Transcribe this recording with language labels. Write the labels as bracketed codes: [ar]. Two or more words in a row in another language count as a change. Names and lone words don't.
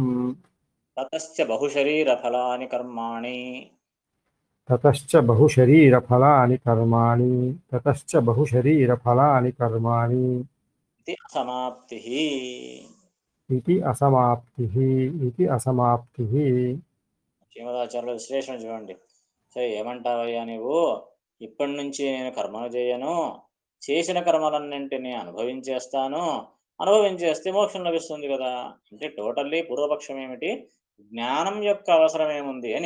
[sa] ततश्च बहुशरीरफलानि कर्माणि ततश्च बहुशरीरफलानि कर्माणि ततश्च बहुशरीरफलानि कर्माणि इति असमाप्तिः. इति असमाप्तिः इति असमाप्तिः [te] శ్రీమదాచార్యుల విశ్లేషణ చూడండి. సరే, ఏమంటావయ్యా నువ్వు? ఇప్పటి నుంచి నేను కర్మను చేయను, చేసిన కర్మలన్నింటినీ అనుభవించేస్తాను, అనుభవించేస్తే మోక్షం లభిస్తుంది కదా. అంటే టోటల్లీ పూర్వపక్షం ఏమిటి? జ్ఞానం యొక్క అవసరం ఏముంది అని.